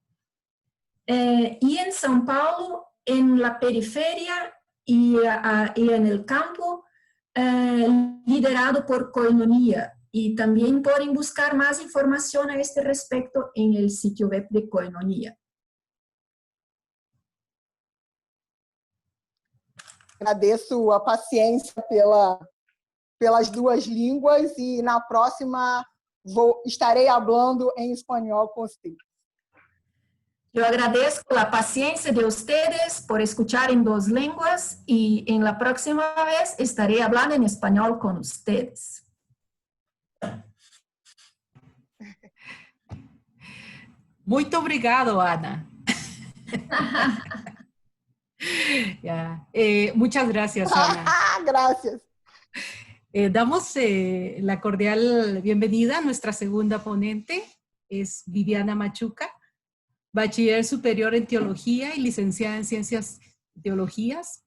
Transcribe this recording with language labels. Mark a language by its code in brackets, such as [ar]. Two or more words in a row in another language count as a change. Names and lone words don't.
[es] Y en São Paulo, en la periferia y en el campo, liderado por Koinonia. Y también pueden buscar más información a este respecto en el sitio web de Koinonia. [pt] Agradeço a paciência pelas duas línguas e na próxima estarei hablando em espanhol com vocês. [es] Yo agradezco la paciencia de ustedes por escuchar en dos lenguas y en la próxima vez estaré hablando en español con ustedes. [pt] Muito obrigado, Ana. [es] Ya. Muchas gracias, Ana. Gracias. Damos la cordial bienvenida a nuestra segunda ponente, es Viviana Machuca, bachiller superior en teología y licenciada en ciencias teologías.